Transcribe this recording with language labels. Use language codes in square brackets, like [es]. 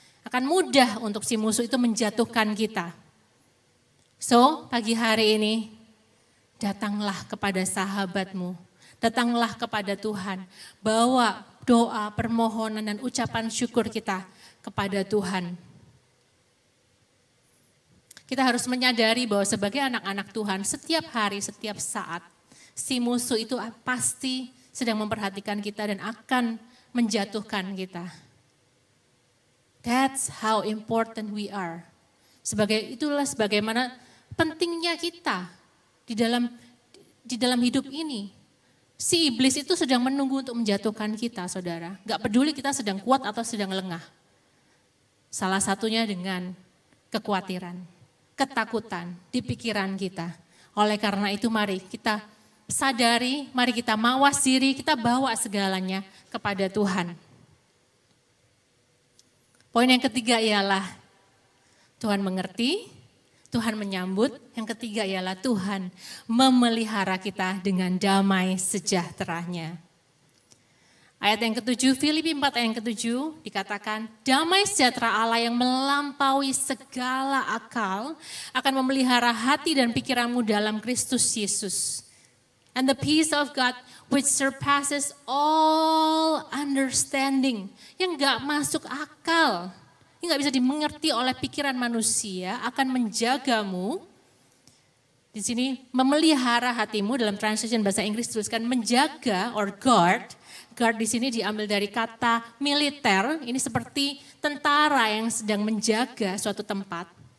[id] Akan mudah untuk si musuh itu menjatuhkan kita. So, pagi hari ini, datanglah kepada sahabatmu, datanglah kepada Tuhan, bawa doa, permohonan, dan ucapan syukur kita kepada Tuhan. Kita harus menyadari bahwa sebagai anak-anak Tuhan, setiap hari, setiap saat, si musuh itu pasti sedang memperhatikan kita dan akan menjatuhkan kita. [en] That's how important we are. [id] Itulah sebagaimana pentingnya kita di dalam hidup ini. Si iblis itu sedang menunggu untuk menjatuhkan kita, saudara. Gak peduli kita sedang kuat atau sedang lengah. Salah satunya dengan kekhawatiran, ketakutan di pikiran kita. Oleh karena itu mari kita sadari, mari kita mawas diri, kita bawa segalanya kepada Tuhan. Poin yang ketiga ialah Tuhan mengerti, Tuhan menyambut. Yang ketiga ialah Tuhan memelihara kita dengan damai sejahteranya. Ayat yang ke-7, Filipi 4 ayat yang ke-7 dikatakan, damai sejahtera Allah yang melampaui segala akal akan memelihara hati dan pikiranmu dalam Kristus Yesus. [en] And the peace of God which surpasses all understanding. [id] Yang gak masuk akal, yang gak bisa dimengerti oleh pikiran manusia akan menjagamu. Di sini memelihara hatimu, dalam translation bahasa Inggris tuliskan menjaga or guard. Guard di sini diambil dari kata militer, ini seperti tentara yang sedang menjaga suatu tempat.